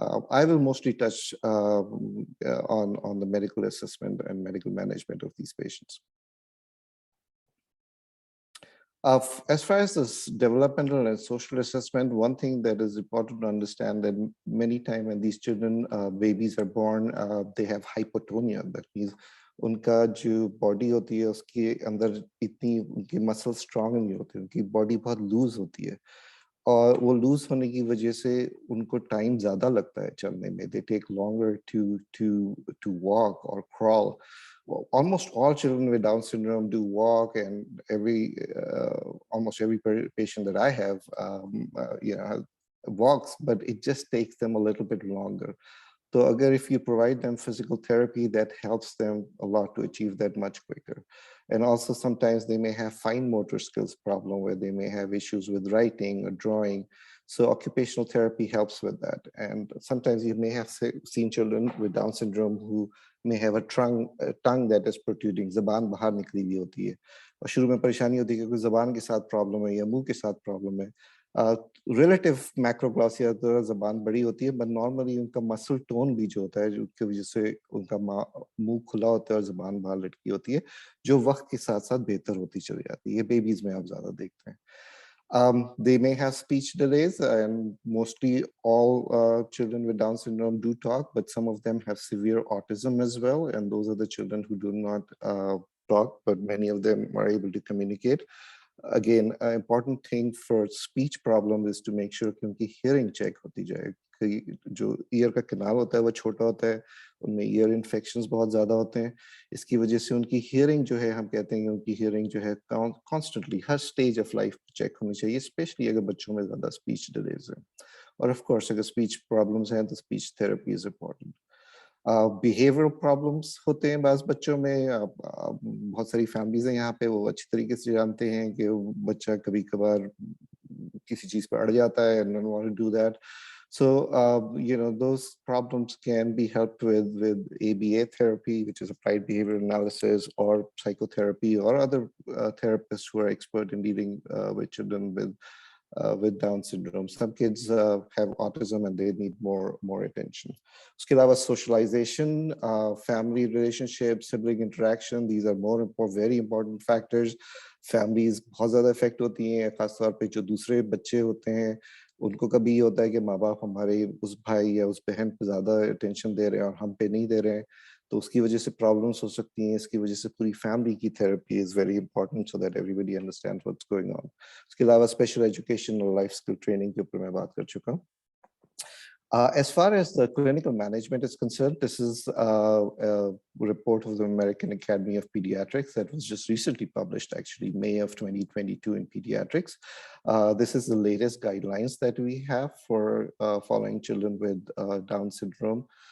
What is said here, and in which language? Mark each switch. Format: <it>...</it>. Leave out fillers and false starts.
<en>I will mostly touch on the medical assessment and medical management of these patients. As far as this developmental and social assessment, one thing that is important to understand that many times when these children, babies are born, they have hypotonia. That means</en> <hi>उनका जो body होती है उसके अंदर इतनी उनकी muscle strong नहीं होती, उनकी बॉडी बहुत लूज होती है और वो लूज होने की वजह से उनको टाइम ज़्यादा लगता है चलने में.</hi> <en>They take longer to walk or crawl. Well, almost all children with Down syndrome do walk, and almost every patient that I have, walks, but it just takes them a little bit longer. So again, if you provide them physical therapy, that helps them a lot to achieve that much quicker. And also sometimes they may have fine motor skills problem where they may have issues with writing or drawing. So occupational therapy helps with that. And sometimes you may have seen children with Down syndrome who may have a tongue that is protruding,</en> <hi>ज़बान बाहर निकली हुई होती है और शुरू में परेशानी होती है क्योंकि ज़बान के साथ प्रॉब्लम है या मुंह के साथ प्रॉब्लम है. रिलेटिव मैक्रोग्लॉसिया तो ज़बान बड़ी होती है, बट नॉर्मली उनका मसल टोन भी जो होता है जिसकी वजह से उनका मुंह खुला होता है और ज़बान बाहर लटकी होती है, जो वक्त के साथ साथ बेहतर होती चली जाती है. ये बेबीज में आप ज़्यादा देखते हैं.</hi> <en>They may have speech delays, and mostly all children with Down syndrome do talk, but some of them have severe autism as well, and those are the children who do not talk, but many of them are able to communicate. Again, an important thing for speech problem is to make sure</en> <hi>कि उनकी hearing check होती जाए. जो year का canal होता है वो छोटा होता है, उनमें ईयर इन्फेक्शंस बहुत ज़्यादा होते हैं. इसकी वजह से उनकी हियरिंग जो है, हम कहते हैं कि उनकी हियरिंग जो है constantly हर</hi> <en>stage of life</en> <hi>check होनी चाहिए, स्पेशली अगर बच्चों में ज़्यादा स्पीच डिलेज है. और</hi> <en>of course</en> <hi>अगर स्पीच प्रॉब्लम्स हैं तो</hi> <en>Speech therapy is important.</en> <hi>Behavioural problems होते हैं बाज़ बच्चों में. बहुत सारी फैमिलीज हैं यहाँ पे, वो अच्छी तरीके से जानते हैं कि बच्चा कभी कभार किसी चीज़ पर अड़ जाता है</hi> <en>and don't want to do that. So, those problems can be helped with ABA therapy, which is applied behavior analysis, or psychotherapy, or other therapists who are expert in dealing with children with Down syndrome. Some kids have autism and they need more attention.</en> <hi>Uske alawa</hi> <en>socialization, family relationships, sibling interaction, these are very important factors.</en> <hi>Families बहुत ज़्यादा affect होती हैं, खासतौर पे जो दूसरे बच्चे होते हैं उनको कभी ये होता है कि माँ बाप हमारे उस भाई या उस बहन पे ज़्यादा अटेंशन दे रहे हैं और हम पे नहीं दे रहे हैं, तो उसकी वजह से प्रॉब्लम्स हो सकती हैं. इसकी वजह से पूरी फैमिली की</hi> <en>Therapy is very important so that everybody understands what's going on.</en> <hi>उसके अलावा स्पेशल एजुकेशन और लाइफ स्किल ट्रेनिंग के ऊपर मैं बात कर चुका हूँ.</hi> <en>As far as the clinical management is concerned, this is a report of the American Academy of Pediatrics that was just recently published, actually, May of 2022 in Pediatrics. This is the latest guidelines that we have for following children with Down syndrome.</en>